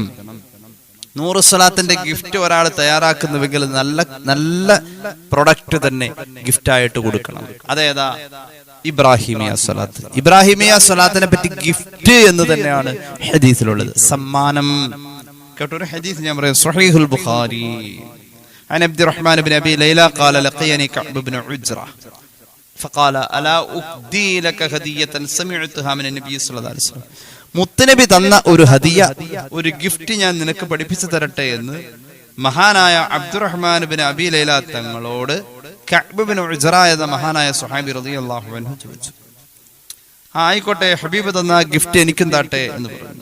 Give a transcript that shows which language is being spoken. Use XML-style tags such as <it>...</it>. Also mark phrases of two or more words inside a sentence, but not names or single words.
<ml>100 സ്വലാത്തിന്റെ ഗിഫ്റ്റ് ഒരാൾ തയ്യാറാക്കുന്നുവെങ്കിൽ നല്ല നല്ല പ്രൊഡക്റ്റ് തന്നെ ഗിഫ്റ്റായിട്ട് കൊടുക്കണം. അതേതാ? ഇബ്രാഹിമിയ സ്വലാത്ത്. ഇബ്രാഹിമിയ സ്വലാത്തിനെ പറ്റി ഗിഫ്റ്റ് എന്ന് തന്നെയാണ് ഹദീസിലുള്ളത്, സമ്മാനം. കേട്ടൊരു ഹദീസ് ഞാൻ പറയാം, സ്വഹീഹുൽ ബുഖാരി.</ml> <ar>عن عبد الرحمن بن أبي ليلى قال لقيني كعب بن عجرة فقال ألا أهدي لك هدية سمعتها من النبي صلى الله عليه وسلم.</ar> <ml>മുത്തനബി തന്ന ഒരു ഹദിയ, ഒരു ഗിഫ്റ്റ് ഞാൻ നിനക്ക് പഠിപ്പിച്ചു തരട്ടെ എന്ന് മഹാനായ അബ്ദുറഹ്മാൻ ബിൻ അബി ലൈല തങ്ങളോട് കഅബ് ബിൻ ഉജ്റ എന്ന മഹാനായ സ്വഹാബി</ml> <ar>رضي الله عنه</ar> <ml>ചോദിച്ചു. ആയിക്കോട്ടെ, ഹബീബ് തന്ന ഗിഫ്റ്റ് എനിക്കും താട്ടെ എന്ന് പറഞ്ഞു.</ml>